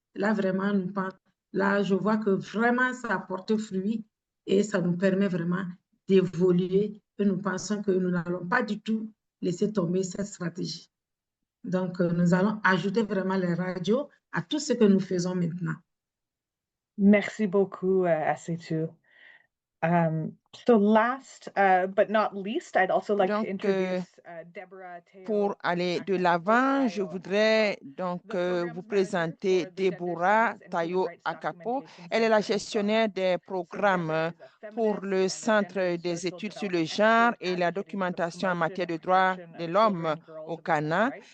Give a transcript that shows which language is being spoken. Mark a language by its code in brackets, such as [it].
[fr] Là, vraiment, là, je vois que vraiment, ça a porté fruit et ça nous permet vraiment d'évoluer. Et nous pensons que nous n'allons pas du tout laisser tomber cette stratégie. Donc, nous allons ajouter vraiment les radios à tout ce que nous faisons maintenant. Merci beaucoup, Asetu. [en] So last but not least, I'd also like to introduce Deborah Teo. [fr] Pour aller de l'avant, je voudrais donc vous présenter Deborah Tayo Akapo. Elle est la gestionnaire des programmes pour le Centre des études sur le genre et la documentation en matière de droits de l'homme au Ghana.